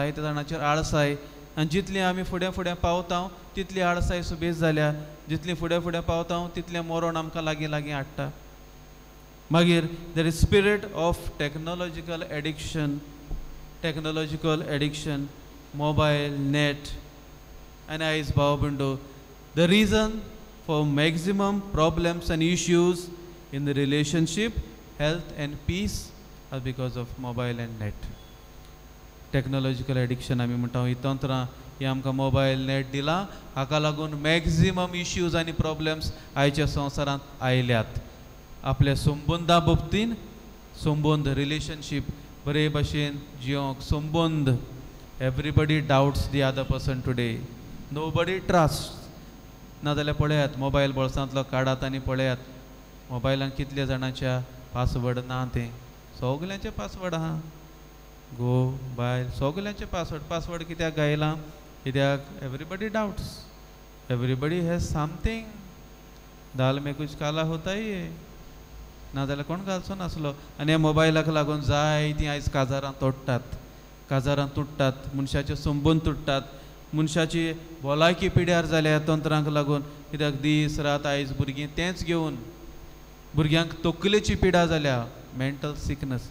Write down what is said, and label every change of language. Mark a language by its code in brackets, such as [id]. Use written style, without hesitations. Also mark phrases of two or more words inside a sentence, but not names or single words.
[kok] जायत्या जाणांचेर आळसाय. आनी जितली आमी फुडें फुडें पावता तितली आळसाय सुबेज जाल्या, जितली फुडें फुडें पावता तितलें मरण आमकां लागीं लागीं हाडटा. [en] मागीर there is spirit of technological addiction, mobile, net. [kok] आनी आयज भाव बिंडो, [en] the reason for maximum problems आनी issues in the relationship, health and peace are because of mobile and net. [kok] टॅक्नोलॉजिकल एडिक्शन आमी म्हणटा ही तंत्रां ही आमकां मोबायल नेट दिलां, हाका लागून [en] maximum issues [kok] आनी प्रॉब्लेम्स आयच्या संवसारांत आयल्यात. आपल्या संबंदा बाबतीन संबंद रिलेशनशीप बरे भाशेन जियोंक संबंद. [en] everybody doubts the other person today, nobody trust. [kok] नाजाल्यार पळयात मोबायल बोळसांतलो काडात आनी पळयात मोबायलांत कितले जाणांच्या पासवर्ड ना ते. सगल्यांचे पासवर्ड आहा, गो बायल सगल्यांचे पासवर्ड कित्याक गायला? [en] कित्याक everybody doubts, everybody has something. [hi] दाल में कुछ काला होता ही है, [kok] नाजाल्यार कोण घालचो नासलो. आनी ह्या मोबायलाक लागून जायतीं आयज काजारां तुट्टात, मनशाचे संबंद तुट्टात, मनशाची भलायकी पिड्यार जाल्या तंत्रांक लागून. कित्याक दीस रात आयज भुरगीं तेंच घेवन भुरग्यांक तकलेची पिडा जाल्या, [en] mental sicknesses.